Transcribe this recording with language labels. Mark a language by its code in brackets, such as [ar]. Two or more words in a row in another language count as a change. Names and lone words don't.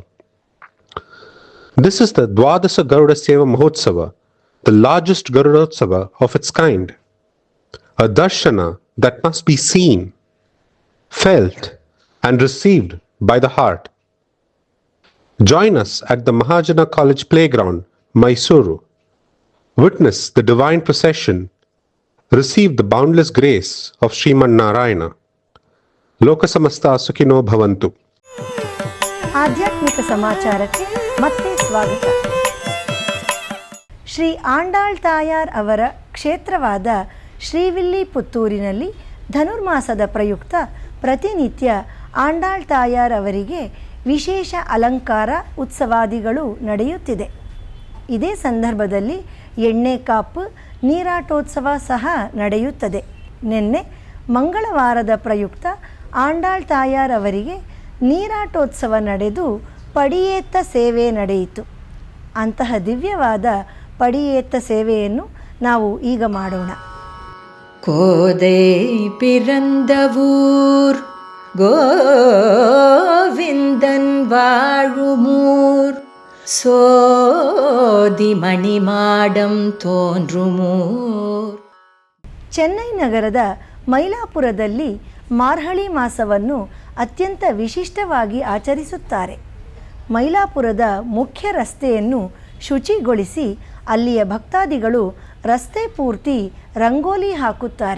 [en] This is the Dwadasa Garuda Seva Mahotsava, the largest Garudotsava of its kind, a darshana that must be seen, felt, and received by the heart. Join us at the Mahajana College Playground, Mysuru. Witness the divine procession. Receive the boundless grace of Sriman Narayana. [sa] Lokasamasta Sukhino Bhavantu. [kn] ಆಧ್ಯಾತ್ಮಿಕ ಸಮಾಚಾರಕ್ಕೆ ಮತ್ತೆ ಸ್ವಾಗತ. ಶ್ರೀ ಆಂಡಾಳ್ ತಾಯಾರ್ ಅವರ ಕ್ಷೇತ್ರವಾದ ಶ್ರೀವಿಲ್ಲಿಪುತ್ತೂರಿನಲ್ಲಿ ಧನುರ್ಮಾಸದ ಪ್ರಯುಕ್ತ ಪ್ರತಿನಿತ್ಯ ಆಂಡಾಳ್ ತಾಯಾರ್ ಅವರಿಗೆ ವಿಶೇಷ ಅಲಂಕಾರ ಉತ್ಸವಾದಿಗಳು ನಡೆಯುತ್ತಿದೆ. ಇದೇ ಸಂದರ್ಭದಲ್ಲಿ ಎಣ್ಣೆ ಕಾಪು ನೀರಾಟೋತ್ಸವ ಸಹ ನಡೆಯುತ್ತದೆ. ನಿನ್ನೆ ಮಂಗಳವಾರದ ಪ್ರಯುಕ್ತ ಆಂಡಾಳ್ ತಾಯಾರ್ ಅವರಿಗೆ ನೀರಾಟೋತ್ಸವ ನಡೆದು ಪಡಿಯೇತ್ತ ಸೇವೆ ನಡೆಯಿತು. ಅಂತಹ ದಿವ್ಯವಾದ ಪಡಿಯೇತ್ತ ಸೇವೆಯನ್ನು ನಾವು ಈಗ ಮಾಡೋಣ. [ta] கோதை பிறந்தவூர் கோவிந்தன் வாழுமூர் சோதி மணிமாடம் தோன்றுமூர். [kn] ಚೆನ್ನೈ ನಗರದ ಮೈಲಾಪುರದಲ್ಲಿ ಮಾರ್ಹಳಿ ಮಾಸವನ್ನು ಅತ್ಯಂತ ವಿಶಿಷ್ಟವಾಗಿ ಆಚರಿಸುತ್ತಾರೆ. ಮೈಲಾಪುರದ ಮುಖ್ಯ ರಸ್ತೆಯನ್ನು ಶುಚಿಗೊಳಿಸಿ ಅಲ್ಲಿಯ ಭಕ್ತಾದಿಗಳು ರಸ್ತೆ ಪೂರ್ತಿ ರಂಗೋಲಿ ಹಾಕುತ್ತಾರೆ.